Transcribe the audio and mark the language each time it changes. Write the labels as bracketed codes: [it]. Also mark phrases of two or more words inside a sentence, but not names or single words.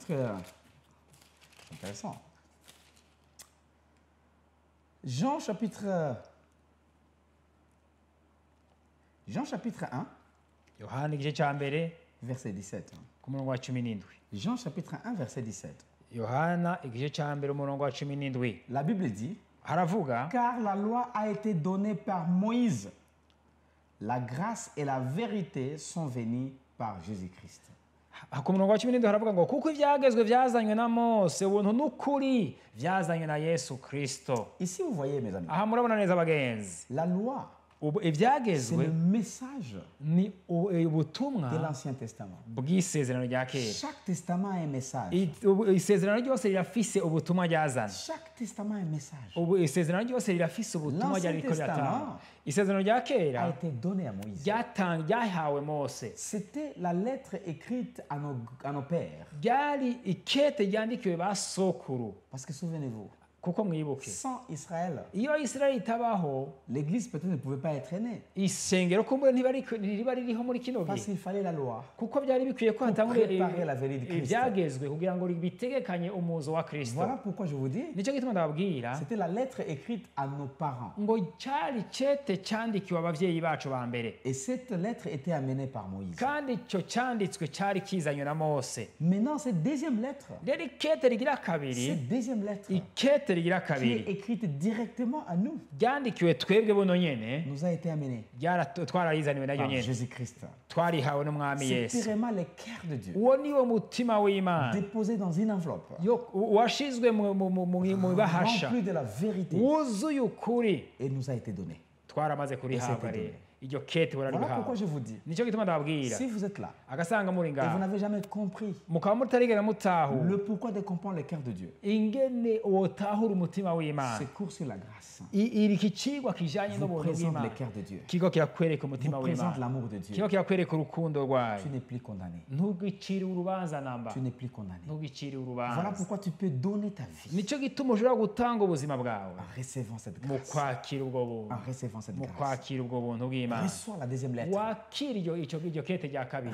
[fr] C'est intéressant. Jean chapitre 1, [rn] yohani igice cya mbere [fr] verset 17. [rn] ku murongo wa 17. [fr] Jean chapitre 1, verset 17. [rn] yohana igice cya mbere umurongo wa 17 [fr] La Bible dit, [rn] haravuga [fr] car la loi a été donnée par Moïse. La grâce et la vérité sont venues par Jésus-Christ. [rn] ku murongo wa 17 haravuga ngo kuko ibyagezwe byazanywe na Mose, ubuntu n'ukuri byazanywe na Yesu Kristo. [fr] Ici, vous voyez, mes amis, [rn] aha murabona neza abagenzi, [fr] la loi, c'est [rn] ibyagezwe [fr] le message [rn] ni ubutumwa [fr] de l'Ancien Testament. [rn] bw'isezerano rya kera. [fr] Chaque testament a un message. [rn] Isezerano ryose rirafise ubutumwa ryazana. [fr] Chaque testament a un message. [rn] Isezerano ryose rirafise ubutumwa [fr] L'Ancien [rn] ryariko riratanga. [fr] Testament [rn] Isezerano rya [fr] A [rn] kera [fr] été donné à Moïse. [rn] ryahawe Mose, [fr] C'était la lettre écrite à nos pères. [rn] ryari ikete ryandikiwe ba sokuru. [fr] Parce que souvenez-vous, [rn] kuko mwibuke [fr] sans Israël, [rn] iyo Isirayeli itabaho [fr] l'Église peut-être ne pouvait pas être née. [rn] isengero kumbure ntiriba ririho muri kino [fr] Parce [rn] gihe, [fr] qu'il fallait la loi. [rn] kuko byari bikwiye ko hatangura [fr] préparer la venue de Christ. [rn] ibyagezwe kugira ngo bitegekanye umuzo wa Kristo. [fr] Voilà pourquoi je vous dis, [rn] nicyo gituma ndababwira [fr] c'était la lettre écrite à nos parents. [rn] ngo cyari cete cyandikiwe ababyeyi bacu ba mbere, [fr] Et cette lettre était amenée par Moïse. [rn] kandi icyo cyanditswe cyari kizanywe na Mose. [fr] Maintenant, cette deuxième lettre, [rn] rero ikete rigira kabiri, [fr] cette deuxième lettre [rn] ikete rigira [fr] qui est [rn] kabiri [fr] écrite directement à nous, [rn] ryandikiwe twebwe buno nyene, [fr] nous a été amenée [rn] twararizaniwe naryo [fr] par [rn] nyene, [fr] Jésus-Christ. [rn] twarihawe n'umwami [fr] C'est [rn] Yesu. [fr] vraiment le cœur de Dieu, [rn] uwo niwo mutima w'Imana [fr] déposé dans une enveloppe, [rn] washizwe mu bahasha, [fr] rempli de la vérité, [rn] wuzuye ukuri, [fr] et nous a été donné. [rn] twaramaze kurihabwa rero. iryo kete [fr] Voilà pourquoi [rn] bararihawe. [fr] je vous dis, [rn] nicyo gituma ndababwira, [fr] si vous êtes là [rn] agasanga muri [fr] et vous [rn] ngaho [fr] n'avez jamais compris [rn] mukaba mutarigera mutahu [fr] le pourquoi de comprendre le cœur de Dieu, [rn] ingene wotahura umutima w'Imana, [fr] ce cours sur la grâce [rn] iri kicigwa kijanye [fr] vous [rn] n'ubuntu [fr] présente [rn] bw'Imana [fr] le cœur de Dieu, [rn] kigo kirakwereka [fr] vous [rn] umutima [fr] présente [rn] w'Imana, [fr] l'amour de Dieu. [rn] kigo kirakwereka urukundo rwayo. [fr] Tu n'es plus condamné. [rn] ntugicire urubanza namba, [fr] Tu n'es plus condamné. [rn] ntugicire [fr] Voilà [rn] urubanza. [fr] pourquoi tu peux donner ta vie [rn] nicyo gituma ushobora gutanga ubuzima bwawe [fr] en recevant cette [rn] mu [fr] grâce. [rn] kwakira ubwo buntu, [fr] En recevant cette [rn] mu [fr] grâce. [rn] kwakira ubwo buntu bw'Imana. [fr] Reçois la deuxième lettre. [rn] wakira iryo kete rya kabiri.